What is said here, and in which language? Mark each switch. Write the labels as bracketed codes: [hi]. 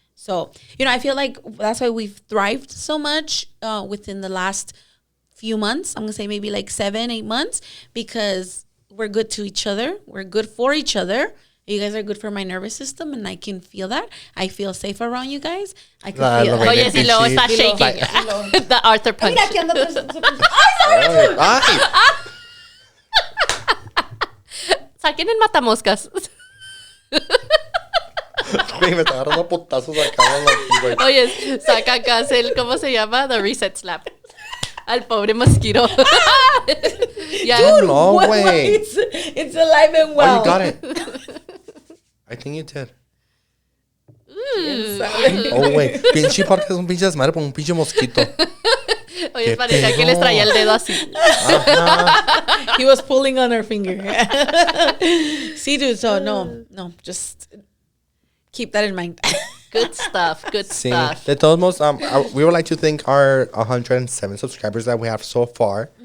[en] So, I feel like that's why we've thrived so much within the last few months. I'm going to say maybe like 7-8 months, because we're good to each other. We're good for each other. You guys are good for my nervous system, and I can feel that. I feel safe around you guys. I can feel Oh, yes, [es] y luego está shaking. [en] The Arthur punch. [es] Mira, aquí anda. ¡Ay, Saquen el matamoscas. Güey, me está agarrando putazos acá. Oye, saca acá ¿cómo se llama? [en] The reset slap. [es] Al pobre mosquito. [en] Yeah. Dude, no way. It's alive and well. Oh, you got it. I think you did. Oh, wait. [es] Pinche podcast es un pinche desmadre por un pinche mosquito. Oye, parecía que les traía el dedo así. [en] He was pulling on her finger. See, dude, so no, just keep that in mind. Good stuff. Stuff. [es] De todos modos, [en] we would like to thank our 107 subscribers that we have so far.